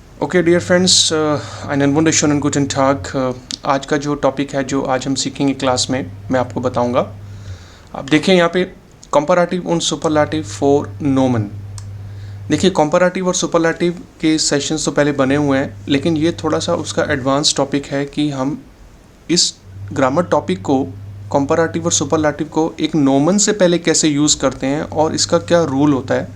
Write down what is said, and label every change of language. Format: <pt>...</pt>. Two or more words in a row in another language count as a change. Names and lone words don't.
<en>Okay dear friends,</en> <de>einen wunderschönen guten Tag।</de> <hi>आज का जो टॉपिक है जो आज हम सीखेंगे क्लास में मैं आपको बताऊंगा। आप देखिए यहाँ पे कंपैरेटिव और</hi> <en>superlative for Nomen.</en> <hi>देखिए कंपैरेटिव और सुपरलेटिव के सेशंस तो पहले बने हुए हैं, लेकिन ये थोड़ा सा उसका</hi> <en>advanced topic</en> <hi>है कि हम इस</hi> <en>grammar topic</en> <hi>को कंपैरेटिव और सुपरलेटिव को एक नोमन से पहले कैसे यूज़ करते हैं और इसका क्या रूल होता है।</hi>